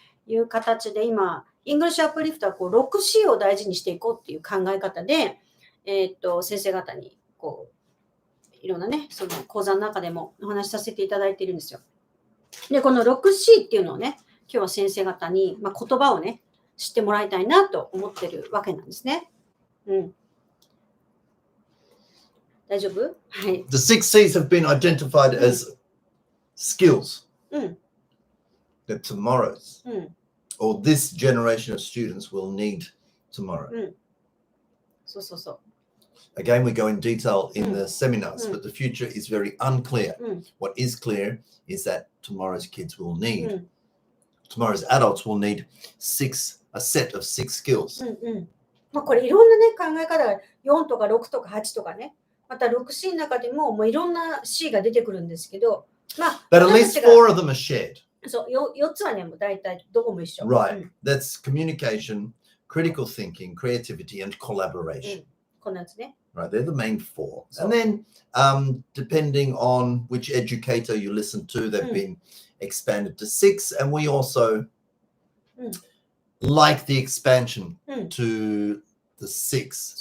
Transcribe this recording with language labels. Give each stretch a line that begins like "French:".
Japanese: いう形で今、English Uplift はこう 6C を大事にしていこうっていう考え方で、先生方にこういろんなね、その講座の中でもお話しさせていただいているんですよ。で、この 6C っていうのをね、今日は先生方に、まあ、言葉をね、知ってもらいたいなと思ってるわけなんですね。大丈夫？はい。
English: The 6 Cs have been identified as skills that tomorrow's or this generation of students will need tomorrow.
Japanese: そうそうそう。
English: Again, we go in detail in the seminars, but the future is very unclear. What is clear is that tomorrow's kids will need, tomorrow's adults will need a set of 6 skills.
Japanese: まあこれいろんなね、考え方が4とか6とか8とかね、また 6C の中でももういろんな C が出てくるんですけど、まあ、
English: But at least 4 of them are shared.
Japanese: そう、4つはね、もう大体どこも一緒。
English: Right. That's communication, critical thinking, creativity, and collaboration.
Japanese: こんなやつね。
English: Right, they're the main 4. And then, depending on which educator you listen to, they've been expanded to 6. And we also like the expansion to the 6.